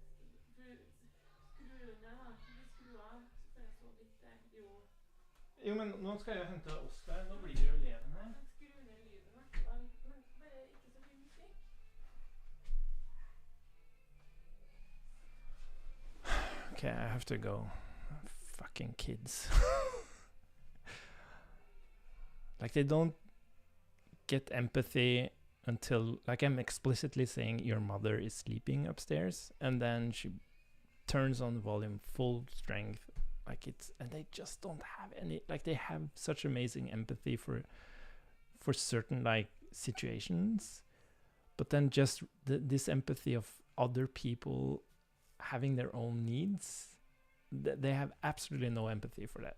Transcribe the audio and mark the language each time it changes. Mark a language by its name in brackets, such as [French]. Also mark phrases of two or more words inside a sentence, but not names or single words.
[Norwegian] Skru ned da, skru av, så får jeg sove litt. Jo, men nå skal jeg hente Oscar, nå blir det jo eleven her. Skru ned lyden hvert fall, men bare ikke så mye musikk. [English] Okay, I have to go. Fucking kids. Like they don't get empathy until, like, I'm explicitly saying your mother is sleeping upstairs, and then she turns on volume full strength, like it's, and they just don't have any, like they have such amazing empathy for certain like situations, but then just this empathy of other people having their own needs, they have absolutely no empathy for that.